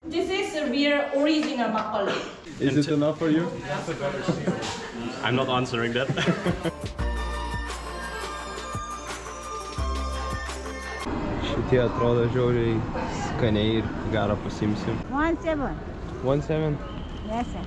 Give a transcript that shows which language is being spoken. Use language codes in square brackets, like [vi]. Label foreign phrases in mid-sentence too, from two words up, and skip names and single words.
[en] This is a real original makgeolli. Is it enough for you? I'm not answering that. [lt] Šitie atrodo žiauriai skaniai ir gerą pasimsim. 1.7. 1.7. [en] Yes, sir.